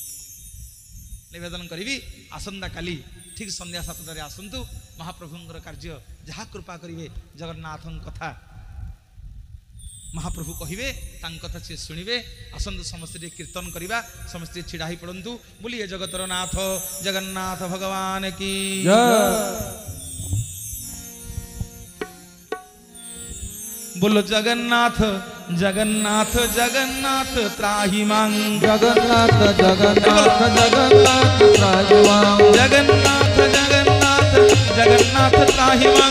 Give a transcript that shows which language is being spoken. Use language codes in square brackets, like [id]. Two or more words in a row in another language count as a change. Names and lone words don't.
[or] ନିବେଦନ କରିବି ଆସନ୍ତାକାଲି ଠିକ୍ ସନ୍ଧ୍ୟା 7টাରେ ଆସନ୍ତୁ। ମହାପ୍ରଭୁଙ୍କର କାର୍ଯ୍ୟ ଯାହା କୃପା କରିବେ, ଜଗନ୍ନାଥଙ୍କ କଥା ମହାପ୍ରଭୁ କହିବେ, ତାଙ୍କ କଥା ସିଏ ଶୁଣିବେ। ଆସନ୍ତୁ ସମସ୍ତେ ଟିକେ କୀର୍ତ୍ତନ କରିବା, ସମସ୍ତେ ଛିଡ଼ା ହେଇ ପଡ଼ନ୍ତୁ। ବୋଲିଏ ଜଗତର ନାଥ ଜଗନ୍ନାଥ ଭଗବାନ କି [hi] बोलो जगन्नाथ जगन्नाथ जगन्नाथ त्राहि मां, जगन्नाथ जगन्नाथ जगन्नाथ त्राहि मां, जगन्नाथ जगन्नाथ जगन्नाथ त्राहि मां,